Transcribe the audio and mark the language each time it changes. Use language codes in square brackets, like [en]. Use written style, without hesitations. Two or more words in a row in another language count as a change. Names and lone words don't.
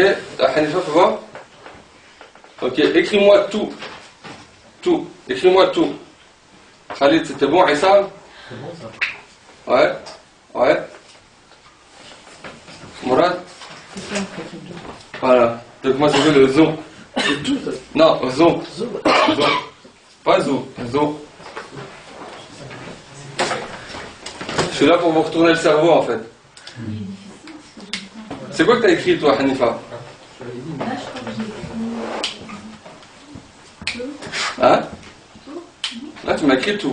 [fr] Hanifa, faut voir. Ok. Écris-moi tout. Tout. Écris-moi tout. Khalid, c'était bon. Issa. C'est bon ça. Ouais. Ouais. Mourad. Voilà. Donc moi je veux le zo. C'est tout ça. Non, zo. Zo. Zo. Pas zo. Zo. Je suis là pour vous retourner le cerveau en fait. C'est quoi que t'as écrit toi, Hanifa? Là, je crois que j'ai écrit. Hein? Là tu m'as écrit tout.